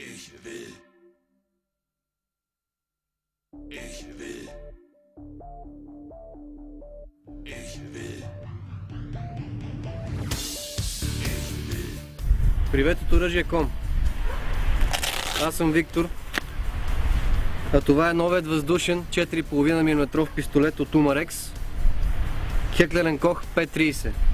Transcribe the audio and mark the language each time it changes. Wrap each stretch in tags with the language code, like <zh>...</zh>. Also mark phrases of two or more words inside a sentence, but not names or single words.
<de>Ich will. Ich will. Ich will.</de> <bg>Привет от оръжие.com. Аз съм Виктор, а това е новият въздушен 4,5 мм пистолет от Umarex Heckler & Koch P30.</bg>